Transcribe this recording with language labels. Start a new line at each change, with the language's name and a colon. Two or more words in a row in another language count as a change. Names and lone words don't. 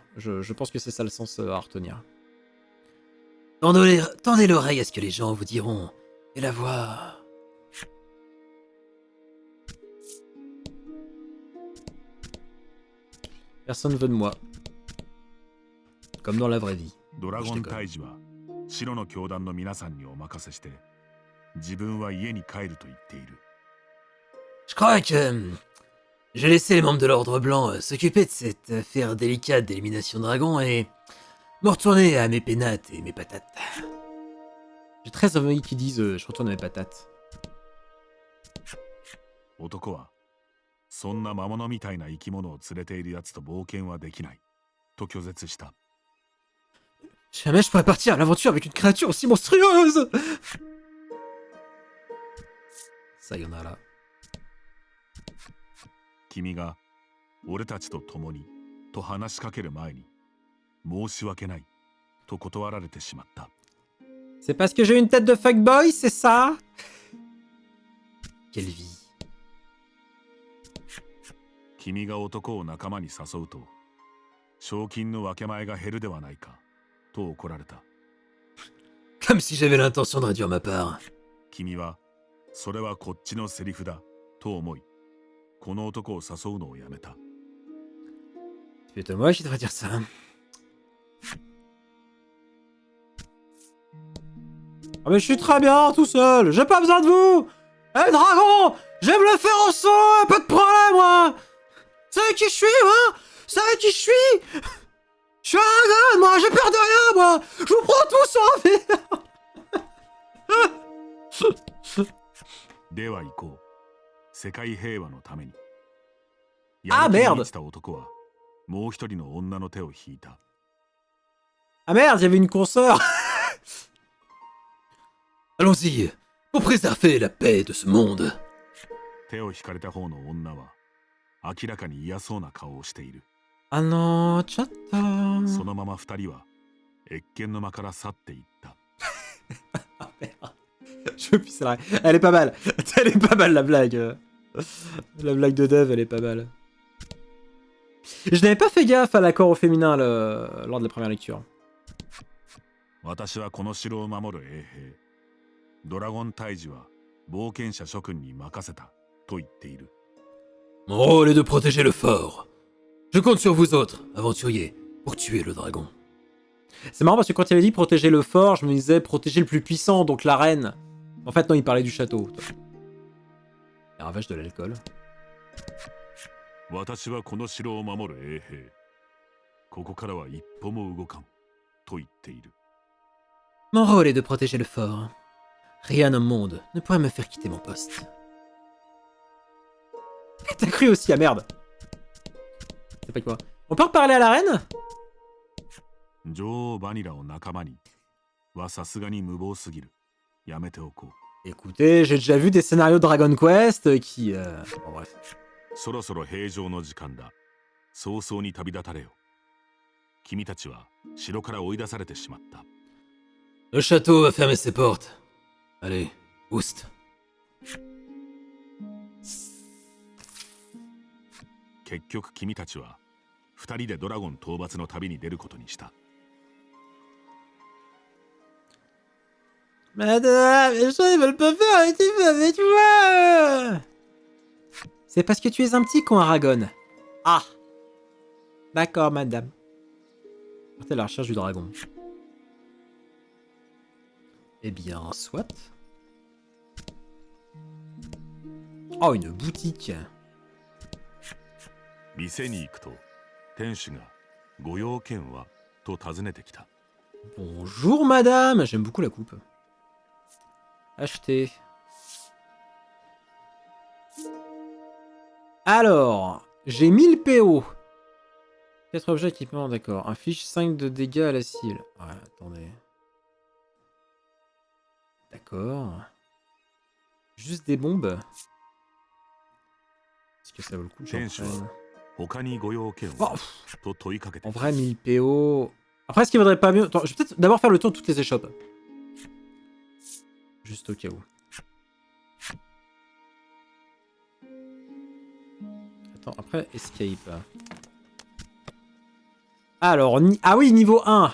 French: Je pense que c'est ça le sens à retenir. Tendez l'oreille à ce que les gens vous diront, et la voix... Personne veut de moi. Comme dans la vraie vie.
Japanese: ドラゴン退治は白の教団の皆さんにお任せして自分は家に帰ると言っている。
French: Je crois que... J'ai laissé les membres de l'Ordre Blanc s'occuper de cette affaire délicate d'élimination dragon et... me retourner à mes pénates et mes patates. J'ai très envie qu'ils disent je retourne à mes patates.
Japanese: 男はそんな魔物みたいな生き物を連れているやつと冒険はできないと拒絶した。
French: Jamais je pourrais partir à l'aventure avec une créature aussi monstrueuse. Sayonara.
Japanese: 君が俺たちと共にと話しかける前に申し訳ないと断られてしまった。
French: C'est parce que j'ai une tête de fuckboy, c'est ça? Quelle vie.
Japanese: 君が男を仲間に誘うと賞金の分け前が減るではないかと怒られた。
French: Comme si j'avais l'intention de réduire ma part.
Japanese: 君はそれはこっちのセリフだと思いこの男を誘うのをやめた。
French: C'est plutôt moi qui devrais dire ça. Ah mais je suis très bien tout seul, j'ai pas besoin de vous. Eh dragon, je vais me le faire en saut, pas de problème moi. Vous savez qui je suis moi? Vous savez qui je suis? Je suis Aragorn moi, j'ai peur de rien moi. Je vous prends tous en vie.
Japanese: では行こう。世界平和のために。
French: Ah merde.
Japanese: 満ちた男はもう一人の女の手を引いた。
French: Ah merde, il y avait une consoeur. Allons-y, pour préserver la paix de ce monde.
Japanese: 手を引かれた方の女は明らかに嫌そうな顔をしている。
French: Ah non, chat.
Japanese: そのまま二人は謁見の間から去っていった。
French: Ah merde. Je veux plus, c'est vrai. Elle est pas mal. Elle est pas mal la blague. La blague de Dev, elle est pas mal. Je n'avais pas fait gaffe à l'accord au féminin lors de la première lecture.
Japanese: 私はこの城を守る衛兵。ドラゴン退治は冒険者諸君に任せたと言っている。
French: Mon rôle est de protéger le fort. Je compte sur vous autres, aventuriers, pour tuer le dragon. C'est marrant parce que quand il avait dit protéger le fort, je me disais protéger le plus puissant, donc la reine. En fait, non, il parlait du château. Les ravages de l'alcool.
Japanese: 私はこの城を守る衛兵。ここからは一歩も動かんと言っている。
French: Mon rôle est de protéger le fort. Rien au monde ne pourrait me faire quitter mon poste. T'as cru aussi, ah merde. C'est pas quoi. On peut reparler à la reine?
Japanese: 女王バニラを仲間にはさすがに無謀すぎる。やめておこう。
French: Écoutez, j'ai déjà vu des scénarios de Dragon Quest qui... Bon, bref.
Japanese: そろそろ平常の時間だ。早々に旅立たれよ。君たちは城から追い出されてしまった。
French: Le château va fermer ses portes. Allez, oust.
Japanese: 結局君たちは二人でドラゴン討伐の旅に出ることにした。
French: Madame, les gens ils veulent pas faire un type avec toi. C'est parce que tu es un petit con, Aragon. Ah. D'accord, madame. Partez à la recherche du dragon. Eh bien, soit. Oh, une boutique.
Japanese: 店に行くと店主がご用件はと尋ねてきた。
French: Bonjour, madame. J'aime beaucoup la coupe. Acheter. Alors, j'ai 1000 PO. 4 objets équipements, d'accord. Inflige 5 de dégâts à la cible. Ouais, attendez. D'accord. Juste des bombes. Est-ce que ça vaut le coup que j'en
Japanese: 店主は
French: prenne?
Japanese: 他にご用件 Oh, は pff, と問いかけて
French: en
Japanese: きた。
French: vrai, 1000 PO. Après, est-ce qu'il vaudrait pas mieux... Attends, je vais peut-être d'abord faire le tour de toutes les échoppes. Juste au cas où. Attends, après, escape. Alors, ah oui, niveau 1.